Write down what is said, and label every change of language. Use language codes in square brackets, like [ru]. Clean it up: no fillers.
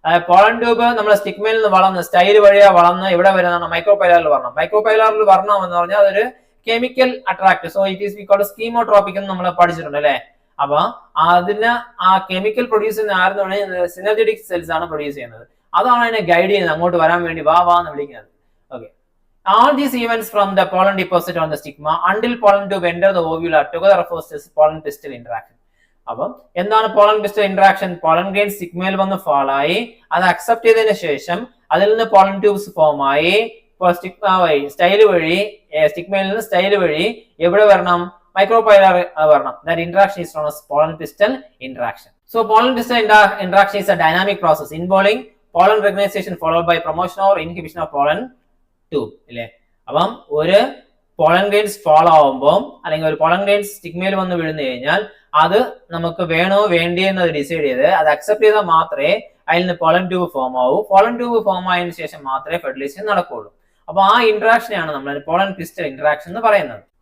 [ml] Pollen tube നമ്മുടെ സ്റ്റിഗ്മയിൽ നിന്ന് വളർന്ന് സ്റ്റൈൽ വഴിയാ വളർന്ന് ഇവിടെ വരുന്നതാണ് മൈക്രോപൈലറിൽ വരണം. മൈക്രോപൈലറിൽ വരണം എന്ന് പറഞ്ഞാൽ അതൊരു chemical attract. [en] so it is we called chemotropic [ml] എന്ന് നമ്മൾ പഠിച്ചിട്ടുണ്ട് അല്ലെ. അപ്പൊ അതിന് ആ കെമിക്കൽ പ്രൊഡ്യൂസ് ചെയ്യുന്ന ആരെന്ന് സിനർജറ്റിക് സെൽസ് ആണ് പ്രൊഡ്യൂസ് ചെയ്യുന്നത്. അതാണ് അതിനെ ഗൈഡ് ചെയ്യുന്നത്, അങ്ങോട്ട് വരാൻ വേണ്ടി വാ എന്ന് വിളിക്കുന്നത്. Okay, [en] All these events from the pollen deposit on the stigma until pollen tube enter the ovule are together refers to pollen pistil interaction. [ml] അപ്പം എന്താണ് pollen pistol interaction? Pollen grain സ്റ്റിഗ്മയിൽ വന്ന് ഫോൾ ആയി, അത് അക്സെപ്റ്റ് ചെയ്തതിനു ശേഷം അതിൽ നിന്ന് pollen tubes form ആയി, സ്റ്റിഗ്മ വഴി സ്റ്റൈൽ വഴി സ്റ്റിഗ്മയിൽ നിന്ന് സ്റ്റൈൽ വഴി എവിടെ വരണം? മൈക്രോപൈലർ വരണം. [en] That interaction is known as pollen pistil interaction. So pollen pistil interaction is a dynamic process involving pollen recognition followed by promotion or inhibition of pollen tube. [ml] അല്ലേ? അപ്പം ഒരു പോളൻ ഗ്രെയിൻസ് ഫോൾ ആവുമ്പോൾ അല്ലെങ്കിൽ ഒരു പോളൻ ഗ്രെയിൻസ് സ്റ്റിഗ്മയിൽ വന്ന് വീഴുന്നു കഴിഞ്ഞാൽ അത് നമുക്ക് വേണോ വേണ്ടിയെന്ന് ഡിസൈഡ് ചെയ്ത് അത് അക്സെപ്റ്റ് ചെയ്താൽ മാത്രമേ അതിൽ നിന്ന് പോളൻ ട്യൂബ് ഫോം ആവൂ. പോളൻ ട്യൂബ് ഫോം ആയതിനു ശേഷം മാത്രമേ ഫെർട്ടിലൈസേഷൻ നടക്കുകയുള്ളൂ. അപ്പൊ ആ ഇന്ററാക്ഷനെയാണ് നമ്മൾ പോളൻ പിസ്റ്റൽ ഇന്ററാക്ഷൻ എന്ന് പറയുന്നത്.